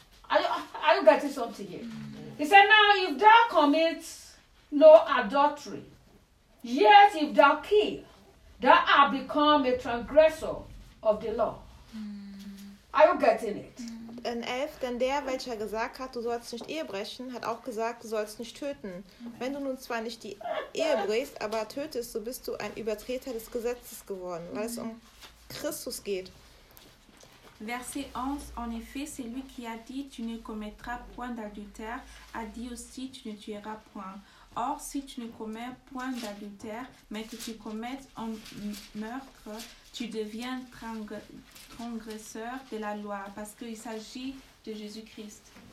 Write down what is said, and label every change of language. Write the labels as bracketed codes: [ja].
[en] Are you getting something here? Mm-hmm. He said, now if thou commit no adultery, yet if thou kill, thou art become a transgressor of the law. Mm-hmm. Are you getting it? [de] In 11, denn der, welcher gesagt hat, du sollst nicht Ehe brechen, hat auch gesagt, du sollst nicht töten. Wenn du nun zwar nicht die Ehe brichst, aber tötest, so bist du ein Übertreter des Gesetzes geworden, weil es um Christus geht. [fr] Verset 11, en effet, celui qui a dit « Tu ne commettras point d'adultère » a dit aussi « Tu ne tueras point ». Or, si tu ne commets point d'adultère, mais que tu commettes un meurtre, tu deviens transgresseur de la loi, parce qu'il s'agit de Jésus-Christ.